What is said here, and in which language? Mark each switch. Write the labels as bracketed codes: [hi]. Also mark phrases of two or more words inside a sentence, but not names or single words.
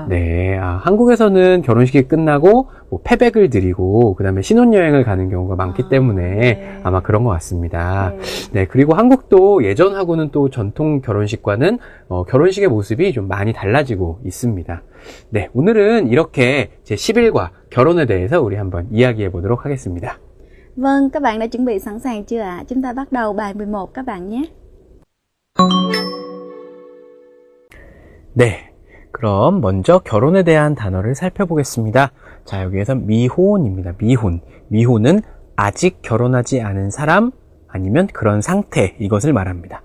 [ko] 네, 한국에서는 결혼식이 끝나고 뭐 패백을 드리고 그 다음에 신혼여행을 가는 경우가 많기 때문에 네. 아마 그런 것 같습니다. 네. 네, 그리고 한국도 예전하고는 또 전통 결혼식과는 결혼식의 모습이 좀 많이 달라지고 있습니다. 네, 오늘은 이렇게 제11과 결혼에 대해서 우리 한번 이야기해 보도록 하겠습니다. [vi] Vâng, các bạn đã chuẩn bị sẵn sàng chưa ạ? Chúng ta bắt đầu bài 11 các bạn nhé. [ko] 네, 그럼 먼저 결혼에 대한 단어를 살펴보겠습니다. 자, 여기에서 미혼입니다. 미혼. 미혼은 아직 결혼하지 않은 사람 아니면 그런 상태, 이것을 말합니다.